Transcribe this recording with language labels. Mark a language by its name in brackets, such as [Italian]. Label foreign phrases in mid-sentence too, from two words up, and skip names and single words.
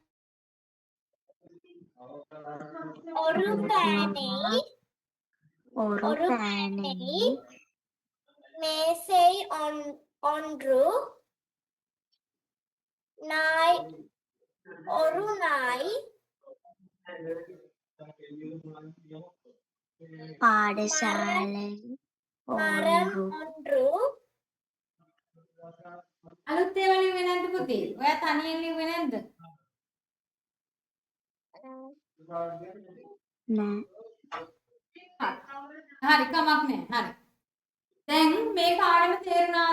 [Tamil] ஒரு பேனை ஒரு பேனை மேசை ஒன்று நாய் ஒரு நாய் பாடசாலை மரம் ஒன்று [Sinhala] අලුත් ඒවා ලිව්වේ නැද්ද පුතේ? ඔයා තනියෙන් ලිව්වේ නැද්ද? නෑ හරි කමක් නෑ. හරි. දැන් මේ පාඩම තේරුණාද?